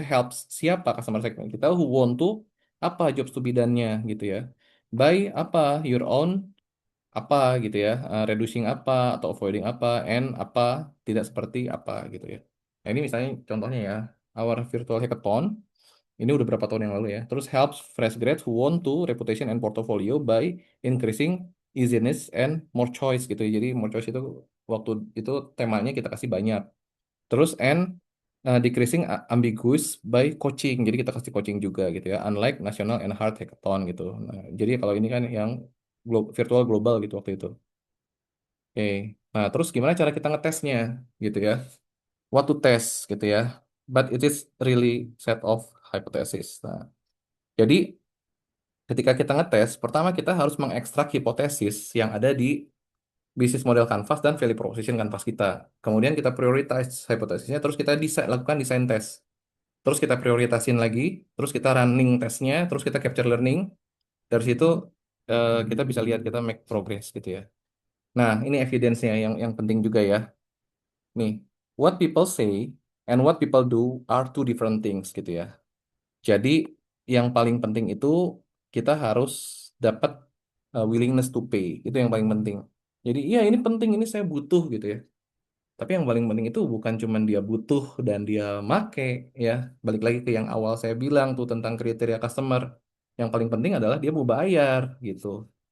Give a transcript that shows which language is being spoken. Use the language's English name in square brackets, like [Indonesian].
[English] Helps [Indonesian] siapa [English] customer segment [Indonesian] kita [English] who want to [Indonesian] apa [English] jobs to be done-nya gitu ya. By apa your own apa gitu ya. Reducing [Indonesian] apa atau [English] avoiding [Indonesian] apa and apa tidak seperti apa gitu ya. Nah, ini misalnya contohnya ya. [English] Our virtual hackathon [Indonesian] ini udah berapa tahun yang lalu ya. Terus [English] helps fresh grads who want to reputation and portfolio by increasing easiness and more choice [Indonesian] gitu. Jadi more choice itu waktu itu temanya kita kasih banyak. Terus [English] and decreasing ambiguous by coaching. [Indonesian] Jadi kita kasih coaching juga gitu ya. [English] Unlike national and hard hackathon [Indonesian] gitu. Nah, jadi kalau ini kan yang virtual global gitu waktu itu. Oke. Nah, terus gimana cara kita ngetesnya gitu ya? [English] What to test [Indonesian] gitu ya. [English] But it is really set of hypothesis. [Indonesian] Nah, jadi ketika kita ngetes, pertama kita harus mengekstrak hipotesis yang ada di bisnis model Canvas dan value proposition Canvas kita. Kemudian kita prioritize hipotesisnya, terus kita lakukan desain tes. Terus kita prioritasin lagi, terus kita running tesnya, terus kita capture learning. Dari situ kita bisa lihat kita [English] make progress [Indonesian] gitu ya. Nah, ini evidence-nya yang penting juga ya. Nih, [English] what people say and what people do are two different things [Indonesian] gitu ya. Jadi yang paling penting itu kita harus dapat willingness to pay. Itu yang paling penting. Jadi iya ini penting, ini saya butuh gitu ya. Tapi yang paling penting itu bukan cuman dia butuh dan dia make ya. Balik lagi ke yang awal saya bilang tuh tentang kriteria customer. Yang paling penting adalah dia mau bayar gitu.